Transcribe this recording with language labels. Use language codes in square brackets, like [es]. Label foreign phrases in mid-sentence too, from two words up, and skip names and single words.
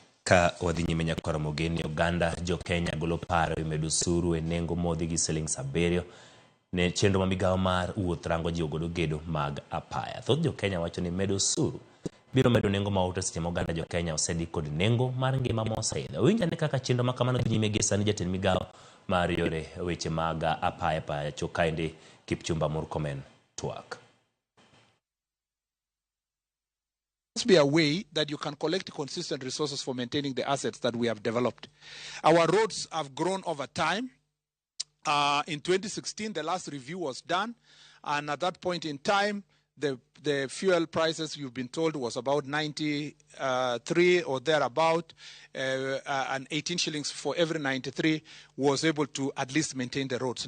[luo] Ka wadhi nyime nyaka Ramogi ni Uganda jo Kenya golo paro imedo osuru e nengo modhi gi siling 7 ne chenro ma migawo mar wuoth rango ji ogodo gedo mag apaya. Thoth jo Kenya wacho ni medo osuru biro medo nengo mauta seche ma Uganda jo Kenya osedi kod nengo mar ngima moseidho. Winjane kaka chenro ma kamano dhi nyime gi sani jatend migawo mar yore weche mag apaya pachoka ende Kipchumba Murkomen twak. [en] Must be a way that you can collect consistent resources for maintaining the assets that we have developed. Our roads have grown over time. In 2016, the last review was done, and at that point in time, the fuel prices, you've been told, was about 93 or thereabout, and 18 shillings for every 93 was able to at least maintain the roads.